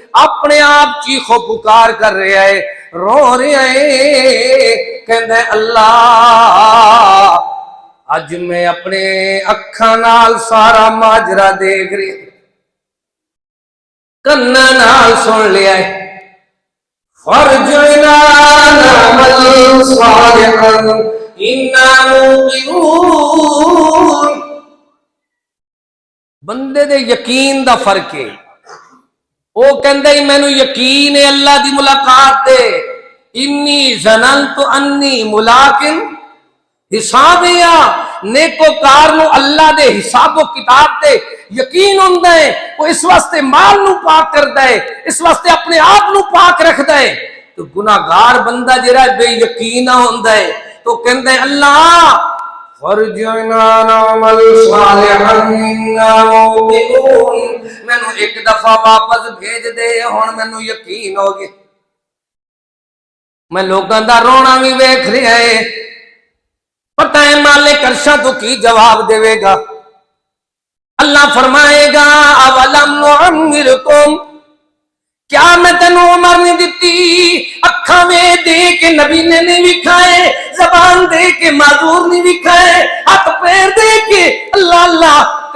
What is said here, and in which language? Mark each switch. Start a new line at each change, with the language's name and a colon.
Urdu: اپنے آپ چیخو پکار کر رہے ہیں رو رہے ہیں.
Punjabi: کہندے اللہ اج میں اپنے اکھاں نال سارا ماجرا دیکھ رہی کنا نال سن لیا ہے.
Arabic: فرجعنا نعمل صالحا انا موقنون.
Punjabi: بندے دے یقین دا فرق ہے. وہ کہندے مینوں یقین ہے اللہ دی ملاقات تے.
Arabic: انی ظننت انی ملاقن حسابیا.
Punjabi: نیکوکار نو اللہ دے حساب و کتاب تے یقین ہوندا ہے. وہ اس واسطے مال نو پاک کردا ہے اس واسطے اپنے آپ نو پاک رکھدا ہے. تو گناہگار بندہ جڑا بے یقین ہوندا ہے تو کہندا ہے اللہ
Arabic: فرجعنا نعمل صالحا انا موقنون.
Punjabi: مینوں ایک دفعہ واپس بھیج دے ہن مینوں یقین ہو گیا. میں لوگاں دا رونا بھی ویکھ رہا ہے. پتہ ہے مالک عرشہ تو کی جواب دے گا.
Urdu: اللہ فرمائے گا
Arabic: اولم نعمرکم.
Punjabi: کیا میں تینوں عمر نہیں دیتی؟ اکھاں میں دے کے نبی نے نہیں وکھائے, زبان دے کے معذور نہیں وکھائے, ہاتھ پیر دے کے اللہ اللہ